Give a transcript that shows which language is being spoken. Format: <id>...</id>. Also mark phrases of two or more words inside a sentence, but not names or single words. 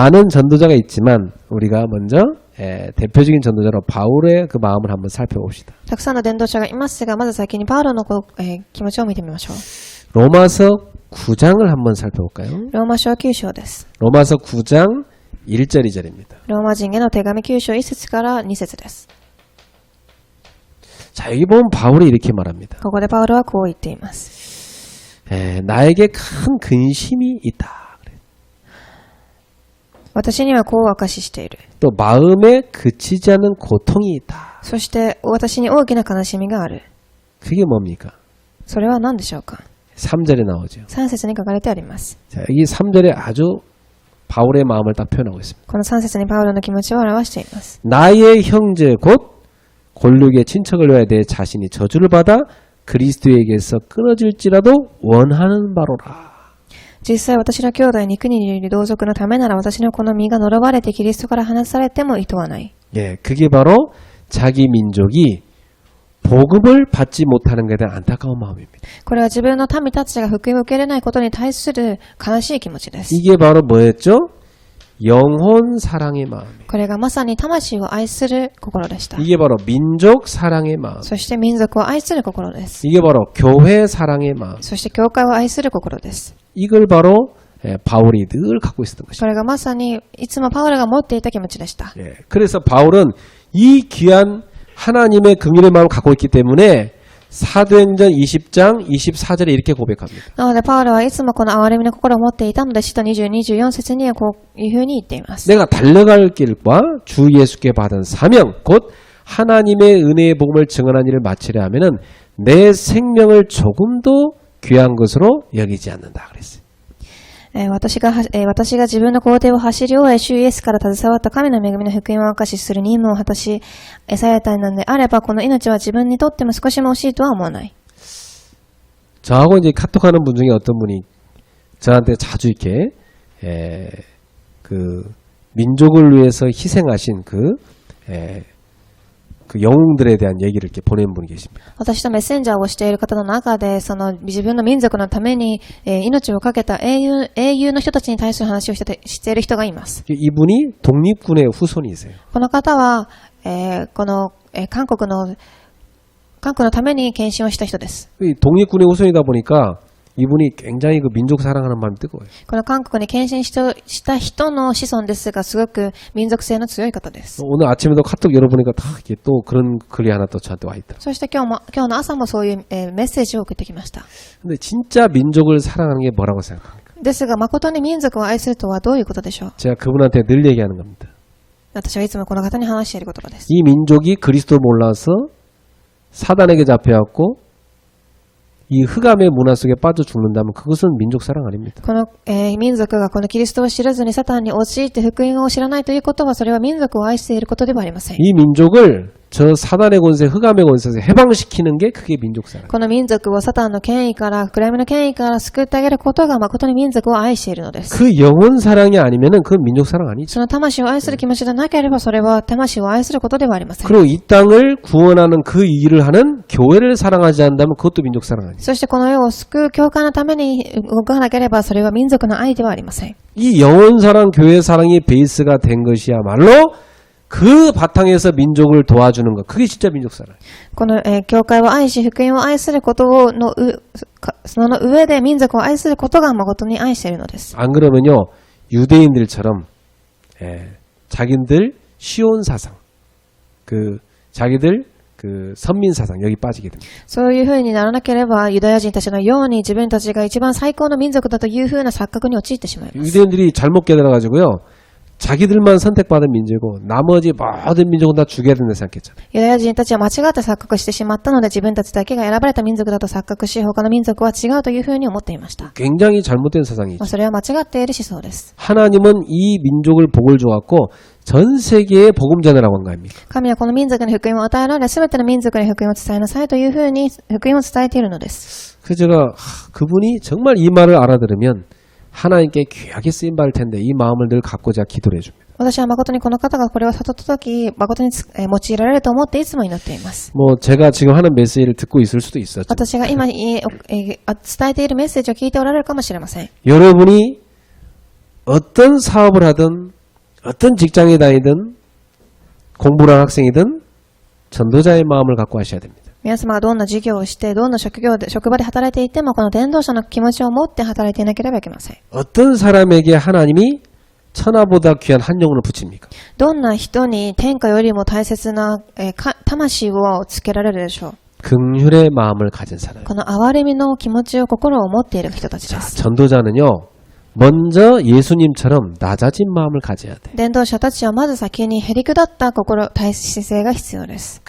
<ko>많은 전도자가 있지만 우리가 먼저 대표적인 전도자로 바울의 그 마음을 한번 살펴봅시다.</ko> <ja>たくさんの伝道者がいますが、まず先にパウロの気持ちを見てみましょう。</ja> <ko>로마서 9장을 한번 살펴볼까요?</ko> <ja>ローマ書9章です。</ja> <ko>로마서 9장 1절 2절입니다.</ko> <ja>ローマ人への手紙9章1節から2節です。</ja> <ko>자, 여기 보면 바울이 이렇게 말합니다.</ko> <ja>ここでパウロはこう言っています。</ja> <ko>나에게 큰 근심이 있다.</ko> <ja>私にはこう証ししている。</ja> <ko>또 마음에 그치지 않는 고통이 있다.</ko> <ja>そして私に大きな悲しみがある。</ja> <ko>그게 뭡니까?</ko> <ja>それは何でしょうか。</ja> <ko>3절에 나오죠.</ko> <ja>3 節に書かれてあります。</ja> <ko>자, 여기 3절에 아주 바울의 마음을 딱 표현하고 있습니다.</ko> <ja>この3節にパウロの気持ちを表しています。</ja> <ko>나의 형제 곧 골육의 친척을 위하여 내 자신이 저주를 받아 그리스도에게서 끊어질지라도 원하는 바로라.</ko> <ja>実際私の兄弟に国にいる同族のためなら私のこの身が呪われてキリストから離されても厭わない。</ja> <ko>예, 그게 바로 자기 민족이 복음을 받지 못하는 것에 대한 안타까운 마음입니다.</ko> <ja>これは自分の民たちが福音を受け入れないことに対する悲しい気持ちです。</ja> <ko>이게 바로 뭐였죠? 영혼 사랑의 마음.</ko> <ja>これがまさに魂を愛する心でした。</ja> <ko>이게 바로 민족 사랑의 마음.</ko> <ja>そして民族を愛する心です。</ja> <ko>이게 바로 교회 사랑의 마음.</ko> <ja>そして教会を愛する心です。</ja> <ko>이걸 바로 바울이 늘 갖고 있었던</ko> <ja>こ</ja> <ko>것입니다.</ko> <ja>れがまさにいつもパウロが持っていた気持ちでした。</ja> <ko>예, 그래서 바울은 이 귀한 하나님의 긍휼의 마음을 갖고 있기 때문에 사도행전 20장 24절에 이렇게 고백합니다.</ko> <ja>なのでパウロはいつもこの憐れみの心を持っていたので使徒20、24節にはこういうふうに言っています。</ja> <ko>내가 달려갈 길과 주 예수께 받은 사명 곧 하나님의 은혜의 복음을 증언한 일을 마치려 하면은 내 생명을 조금도 귀한 것으로 여기지 않는다 그랬어요.</ko> <ja>私が自分の工程を走り終え、主イエスから携わった神の恵みの福音を証しする任務を果たし、されたのであれば、この命は自分にとっても少しも惜しいとは思わない。</ja> <ko>저하고 이제 카톡하는 분 중에 어떤 분이 저한테 자주 이렇게 그 민족을 위해서 희생하신 그 영웅들에 대한 얘기를 이렇게 보내는 분이 계십니다.</ko> <ja>私とメッセンジャーをしている方の中で、その自分の民族のために、命を懸けた英雄の人たちに対する話をしている人がいます。</ja> <ko>이분이 독립군의 후손이세요.</ko> <ja>この方は、この、韓国のために献身をした人です。</ja> <ko>이 독립군의 후손이다 보니까 이분이 굉장히 그 민족 사랑하는 마음이 뜨거워요.</ko> <ja>この韓国に献身した人の子孫ですが、すごく民族性の強い方です。</ja> <ko>오늘 아침에도 카톡 열어보니까 다 이렇게 또 그런 글이 하나 또 저한테 와 있다.</ko> <ja>そして今日の朝もそういう、メッセージを送ってきました。</ja> <ko>근데 진짜 민족을 사랑하는 게 뭐라고 생각합니까?</ko> <ja>ですが、誠に民族を愛するとはどういうことでしょう。</ja> <ko>제가 그분한테 늘 얘기하는 겁니다.</ko> <ja>私はいつもこの方に話している言葉です。</ja> <ko>이 민족이 그리스도 몰라서 사단에게 잡혀왔고 이 흑암의 문화 속에 빠져 죽는다면 그것은 민족 사랑 아닙니다.</ko> <ja>この、民族がこのキリストを知らずにサタンに陥って福音を知らないということは、それは民族を愛していることではありません。</ja> <ko>이 민족을 저 사단의 권세, 흑암의 권세에서 해방시키는 게 그게 민족 사랑.</ko> <ja>この民族をサタンの権威から、暗闇の権威から救ってあげることが誠に民族を愛しているのです。</ja> <ko>그 영혼 사랑이 아니면은 그건 민족 사랑 아니죠.</ko> <ja>その魂を愛する気持ちでなければ、それは魂を愛することではありません。</ja> <ko>그리고 이 땅을 구원하는 그 일을 하는 교회를 사랑하지 않는다면 그것도 민족 사랑 아니죠.</ko> <ja>そしてこの世を救う教会のために動かなければ、それは民族の愛ではありません。</ja> <ko>이 영혼 사랑, 교회 사랑이 베이스가 된 것이야말로 그 바탕에서 민족을 도와주는 것. 그게 진짜 민족 사랑.</ko> <ja>この、教会を愛し、福音を愛することその上で民族を愛することが誠に愛しているのです。</ja> <ko>안 그러면요, 유대인들처럼, 자기들 시온 사상, 자기들 선민 사상, 여기 빠지게 됩니다.</ko> <ja>そういう風にならなければ、ユダヤ人たちのように自分たちが一番最高の民族だという風な錯覚に陥ってしまいます。</ja> <ko>유대인들이 잘못 깨달아가지고요, 자기들만 선택받은 민족이고 나머지 모든 민족은 다 죽여야 된다 생각했잖아요.</ko> <ja>ユダヤ人たちは間違って錯覚してしまったので、自分たちだけが選ばれた民族だと錯覚し、他の民族は違うという風に思っていました。</ja> <ko>굉장히 잘못된 사상이죠.</ko> <ja>それは間違っている思想です。</ja> <ko>하나님은 이 민족을 복을 줘갖고 전 세계에 복음 전하라고 한 거 아닙니까?</ko> <ja>神はこの民族に福音を与えられ、すべての民族に福音を伝えなさいという風に福音を伝えているのです。</ja> <ko>그래서 제가 그분이 정말 이 말을 알아들으면 하나님께 귀하게 쓰임 받을 텐데 이 마음을 늘 갖고 제가 기도를 해줍니다.</ko> <ja>私は誠にこの方がこれを悟ったとき、誠に用いられると思っていつも祈っています。</ja> <ko>뭐 제가 지금 하는 메시지를 듣고 있을 수도 있었죠.</ko> <ja>私が今、伝えているメッセージを聞いておられるかもしれません。</ja> <ko>여러분이 어떤 사업을 하든 어떤 직장에 다니든 공부를 하는 학생이든 전도자의 마음을 갖고 하셔야 됩니다.</ko> <ja>皆様がどんな事業をして、どんな職場で働いていても、この伝道者の気持ちを持って働いていなければいけません。</ja> <ko>어떤 사람에게 하나님이 천하보다 귀한 한 영혼을 붙입니까?</ko> <ja>どんな人に天下よりも大切な、魂をつけられるでしょう。</ja> <ko>긍휼의 마음을 가진 사람.</ko> <ja>この憐れみの気持ちを心を持っている人たちで</ja> <ko>자,</ko> <ja>す。</ja> <ko>전도자는요. 먼저 예수님처럼 낮아진 마음을 가져야 돼.</ko> <ja>伝道者たちはまず先にへり下った心、体姿勢が必要です。</ja>